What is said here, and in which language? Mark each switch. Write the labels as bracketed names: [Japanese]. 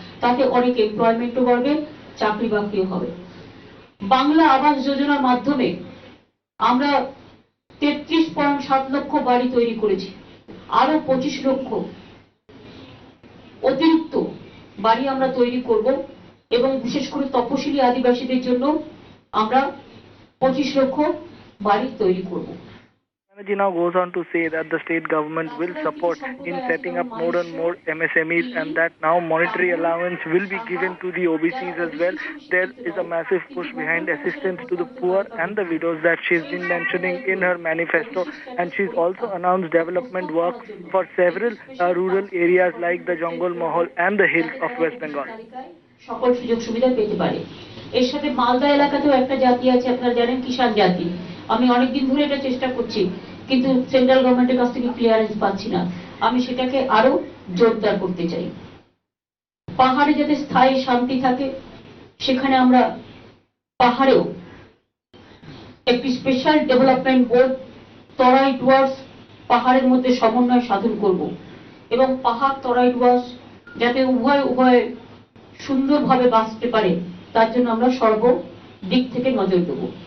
[Bangla] তাতে অনেক এমপ্লয়মেন্টও বাড়বে, চাকরি বাকরিও হবে। বাংলা আবাস যোজনার মাধ্যমে আমরা 33.7 লক্ষ বাড়ি তৈরি করেছি, আরো 25 লক্ষ অতিরিক্ত বাড়ি আমরা তৈরি করব এবং বিশেষ করে তপশিলি আদিবাসীদের জন্য আমরা 25 লক্ষ বাড়ি তৈরি করব। [English] Banerjee now goes on to say that the state government will support in setting up more and more MSMEs, and that now monetary allowance will be given to the OBCs as well. There is a massive push behind assistance to the poor and the widows that she's been mentioning in her manifesto, and she's also announced development work for several rural areas like the Jongol Mahal and the hills of West Bengal. [Bangla] সকল সুযোগ সুবিধা পেতে পারে। এর সাথে মালদা এলাকাতেও একটা জাতি আছে, আপনারা জানেন, কিষাণ জাতি। আমি অনেকদিন ধরে এটা চেষ্টা করছি, কিন্তু সেন্ট্রাল গভর্নমেন্টের কাছ থেকে ক্লিয়ারেন্স পাচ্ছি না। আমি সেটাকে আরো জোরদার করতে চাই। পাহাড়ে যাতে স্থায়ী শান্তি থাকে, সেখানে আমরা পাহাড়েও একটি স্পেশাল ডেভেলপমেন্ট বোর্ড, তরাই ডুয়ার্স, পাহাড়ের মধ্যে সমন্বয় সাধন করব এবং পাহাড় তরাই ডুয়ার্স যাতে উভয় সুন্দরভাবে বাঁচতে পারে, তার জন্য আমরা সর্বদিক থেকে নজর দেব।